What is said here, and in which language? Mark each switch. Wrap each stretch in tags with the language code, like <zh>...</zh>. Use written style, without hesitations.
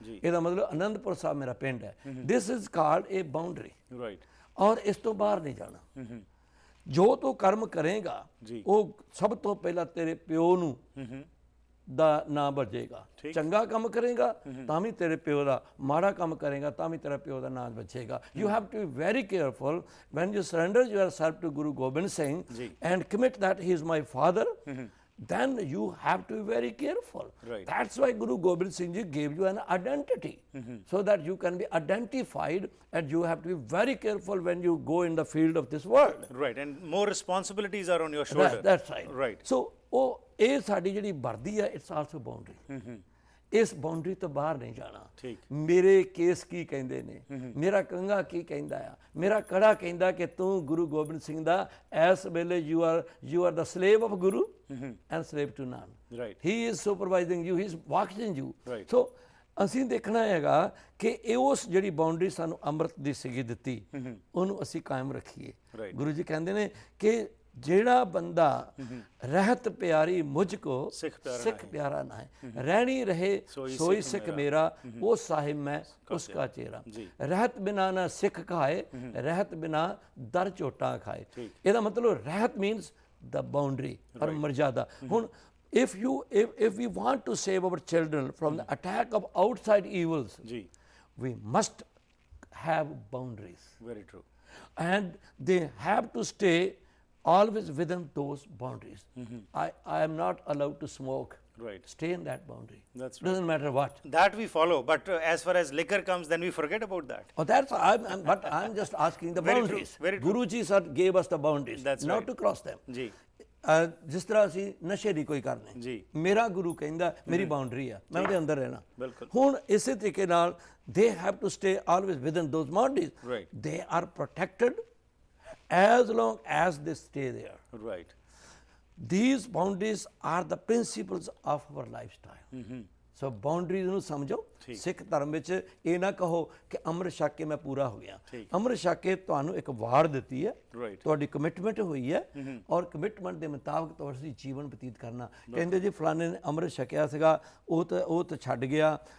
<pa>ਇਹਦਾ ਮਤਲਬ ਆਨੰਦਪੁਰ ਸਾਹਿਬ ਮੇਰਾ ਪਿੰਡ ਹੈ।</pa> <en>this is called a boundary,</en> <pa>ਔਰ ਇਸ ਤੋਂ ਬਾਹਰ ਨਹੀਂ ਜਾਣਾ। ਜੋ ਤੂੰ ਕਰਮ ਕਰੇਗਾ ਉਹ ਸਭ ਤੋਂ ਪਹਿਲਾਂ ਤੇਰੇ ਪਿਓ ਨੂੰ ਦਾ ਨਾਮ ਬਚੇਗਾ। ਚੰਗਾ ਕੰਮ ਕਰੇਗਾ ਤਾਂ ਵੀ ਤੇਰੇ ਪਿਓ ਦਾ, ਮਾੜਾ ਕੰਮ ਕਰੇਗਾ ਤਾਂ ਵੀ ਤੇਰਾ ਪਿਓ ਦਾ ਨਾਮ ਬਚੇਗਾ।</pa> <en>You have to be very careful when you surrender yourself to Guru Gobind Singh and commit that he is my father, then you have to be very careful. That's why Guru Gobind Singh Ji gave you an identity, so that you can be identified, and you have to be very careful when you go in the field of this world. And more responsibilities are on your shoulder. That's right.</en> <pa>So ਇਹ ਸਾਡੀ ਜਿਹੜੀ ਵਰਦੀ ਹੈ,</pa> <en>It's also boundary.</en> <pa>ਇਸ boundary ਤੋਂ ਬਾਹਰ ਨਹੀਂ ਜਾਣਾ। ਮੇਰੇ ਕੇਸ ਕੀ ਕਹਿੰਦੇ ਨੇ, ਮੇਰਾ ਕੰਘਾ ਕੀ ਕਹਿੰਦਾ ਆ, ਮੇਰਾ ਕੜਾ ਕਹਿੰਦਾ ਕਿ ਤੂੰ ਗੁਰੂ ਗੋਬਿੰਦ ਸਿੰਘ ਦਾ ਇਸ ਵੇਲੇ</pa> <en>You are the slave of Guru and slave to none. He is supervising you, he is watching you.</en> <pa>ਸੋ ਅਸੀਂ ਦੇਖਣਾ ਹੈਗਾ ਕਿ ਇਹ ਉਸ ਜਿਹੜੀ ਬਾਉਂਡਰੀ ਸਾਨੂੰ ਅੰਮ੍ਰਿਤ ਦੀ ਸਿੱਖੀ ਦਿੱਤੀ, ਉਹਨੂੰ ਅਸੀਂ ਕਾਇਮ ਰੱਖੀਏ। ਗੁਰੂ ਜੀ ਕਹਿੰਦੇ ਨੇ ਕਿ ਜਿਹੜਾ ਬੰਦਾ ਰਹਿਤ ਪਿਆਰੀ ਮੁਝ ਕੋ ਸਿੱਖ ਪਿਆਰਾ ਨਾ ਹੈ, ਰਹਿਣੀ ਰਹੇ ਸੋਈ ਸਿੱਖ ਮੇਰਾ, ਉਹ ਸਾਹਿਬ ਮੈਂ ਉਸਕਾ ਚੇਰਾ। ਰਹਿਤ ਬਿਨਾ ਨਾ ਸਿੱਖ ਖਾਏ, ਰਹਿਤ ਬਿਨਾ ਦਰ ਝੋਟਾ ਖਾਏ। ਇਹਦਾ ਮਤਲਬ ਰਹਿਤ</pa> <en>means the boundary</en> <pa>ਔਰ ਮਰਜ਼ਾਦਾ।</pa> <en>ਹੁਣ if we want to save our children from the attack of outside evils, we must have boundaries. Very true. And they have to stay always within those boundaries. I am not allowed to smoke. Stay in that boundary. That's right. Doesn't matter what. That we follow, but as far as liquor comes, then we forget about that. Oh, that's but I'm just asking the boundaries. Very true. Guruji sir gave us the boundaries. That's not to cross them.</en> <pa>ਜੀ ਜਿਸ ਤਰ੍ਹਾਂ ਅਸੀਂ ਨਸ਼ੇ ਦੀ ਕੋਈ ਕਰਨੇ, ਮੇਰਾ ਗੁਰੂ ਕਹਿੰਦਾ ਮੇਰੀ ਬਾਉਂਡਰੀ ਆ, ਮੈਂ ਉਹਦੇ ਅੰਦਰ ਰਹਿਣਾ। ਹੁਣ ਇਸੇ ਤਰੀਕੇ ਨਾਲ</pa> <en>they have to stay always within those boundaries. They are protected as long as they stay there. These boundaries are the principles of our lifestyle.</en> <pa>So boundaries ਨੂੰ ਸਮਝੋ। ਸਿੱਖ ਧਰਮ ਵਿੱਚ ਇਹ ਨਾ ਕਹੋ ਕਿ ਅੰਮ੍ਰਿਤ ਛਕ ਕੇ ਮੈਂ ਪੂਰਾ ਹੋ ਗਿਆ। ਅੰਮ੍ਰਿਤ ਛਕ ਕੇ ਤੁਹਾਨੂੰ ਇੱਕ ਵਾਰ ਦਿੱਤੀ ਹੈ, ਤੁਹਾਡੀ ਕਮਿਟਮੈਂਟ ਹੋਈ ਹੈ, ਔਰ ਕਮਿਟਮੈਂਟ ਦੇ ਮੁਤਾਬਕ ਤੁਸੀਂ ਜੀਵਨ ਬਤੀਤ ਕਰਨਾ। ਕਹਿੰਦੇ ਜੀ ਫਲਾਣੇ ਨੇ ਅੰਮ੍ਰਿਤ ਛਕਿਆ ਸੀਗਾ, ਉਹ ਤਾਂ ਛੱਡ ਗਿਆ।</pa>